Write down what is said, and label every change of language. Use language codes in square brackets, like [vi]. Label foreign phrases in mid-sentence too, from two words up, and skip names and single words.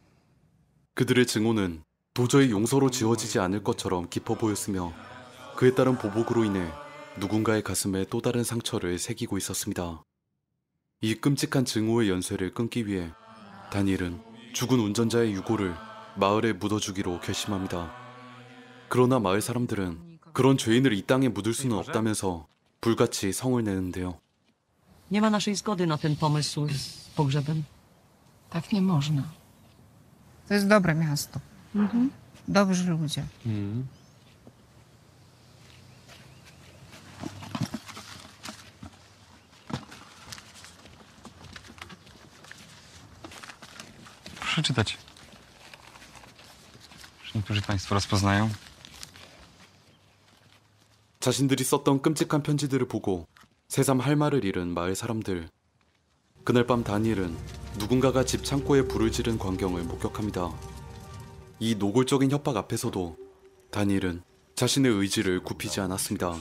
[ko] 그들의 증오는 도저히 용서로 지워지지 않을 것처럼 깊어 보였으며 그에 따른 보복으로 인해 누군가의 가슴에 또 다른 상처를 새기고 있었습니다. 이 끔찍한 증오의 연쇄를 끊기 위해 다니엘은 죽은 운전자의 유골을 마을에 묻어주기로 결심합니다. 그러나 마을 사람들은 그런 죄인을 이 땅에 묻을 수는 없다면서 불같이 성을 내는데요. [pl] Nie ma naszej zgody na ten pomysł z pogrzebem. Tak nie można. To jest dobre miasto. Dobrzy ludzie. Proszę czytać. Niektórzy państwo rozpoznają. [ko] 자신들이 썼던 끔찍한 편지들을 보고 새삼 할 말을 잃은 마을 사람들. 그날 밤 다니엘은 누군가가 집 창고에 불을 지른 광경을 목격합니다. 이 노골적인 협박 앞에서도 다니엘은 자신의 의지를 굽히지 않았습니다.